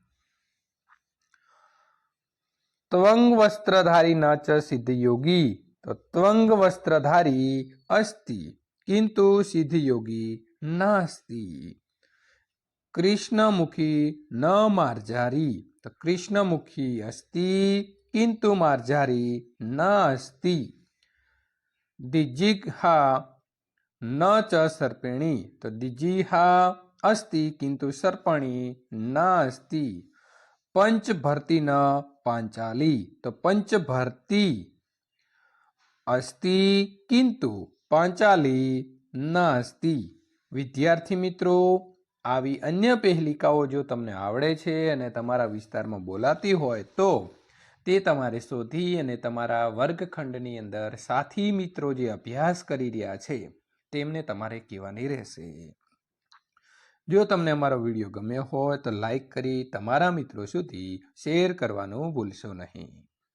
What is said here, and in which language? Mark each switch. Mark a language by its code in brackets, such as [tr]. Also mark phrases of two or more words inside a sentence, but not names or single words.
[sa] ત્વંગ વસ્ત્રધારી ન ચ સિદ્ધયોગી, તો ત્વંગ વસ્ત્રધારી અસ્તિ કિંતુ સિદ્ધયોગી નાસ્તિ। કૃષ્ણમુખી ન માર્જારી, તો કૃષ્ણમુખી અસ્તિ કિંતુ માર્જારી નાસ્તિ। દિજિઘા ન ચ સર્પિણી, તો દિજિહા अस्ति किंतु सर्पणी न अस्ति। पंच भरती न पांचाली, तो पंच भरती अस्ति किंतु पांचाली न अस्ति। [hi] विद्यार्थी मित्रों, [gu] આવી અન્ય પહેલિકાઓ જો તમને આવડે છે અને તમારા વિસ્તારમાં બોલાતી હોય તો તે તમારે શોધી અને તમારા વર્ગખંડની અંદર સાથી મિત્રો જે અભ્યાસ કરી રહ્યા છે તેમને તમારે કહેવાની રહેશે। જો તમને અમારો વિડીયો ગમ્યો હોય તો લાઈક કરી તમારા મિત્રો સુધી શેર કરવાનું ભૂલશો નહીં।